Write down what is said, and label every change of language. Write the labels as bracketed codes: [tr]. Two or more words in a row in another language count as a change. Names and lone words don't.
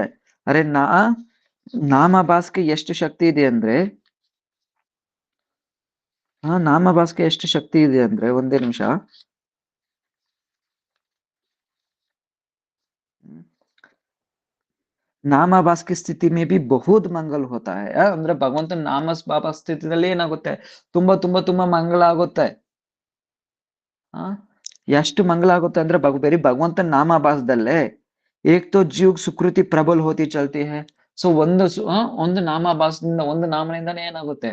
[kn] ಅರೆ ನಾಮಭಾಸ್ಗೆ ಎಷ್ಟು ಶಕ್ತಿ ಇದೆ ಅಂದ್ರೆ, ನಾಮಭಾಸ್ಗೆ ಎಷ್ಟು ಶಕ್ತಿ ಇದೆ ಅಂದ್ರೆ, ಒಂದೇ ನಿಮಿಷ. [hi] ನಾಮಭಾಸ್ की स्थिति में भी बहुत मंगल होता है. [kn] ಅಂದ್ರೆ ಭಗವಂತನ ನಾಮ ಸ್ಥಿತಿಯಲ್ಲಿ ಏನಾಗುತ್ತೆ? ತುಂಬಾ ತುಂಬಾ ತುಂಬಾ ಮಂಗಳ ಆಗುತ್ತೆ. ಎಷ್ಟು ಮಂಗಳ ಆಗುತ್ತೆ ಅಂದ್ರೆ ಬರೀ ಭಗವಂತನ ನಾಮಭಾಸದಲ್ಲೇ [hi] एक तो जीव सुकृति प्रबल होती चलती है. [kn] ಸೊ ಒಂದು ನಾಮಭಾಸದಿಂದ, ಒಂದು ನಾಮನಿಂದಾನೇ ಏನಾಗುತ್ತೆ?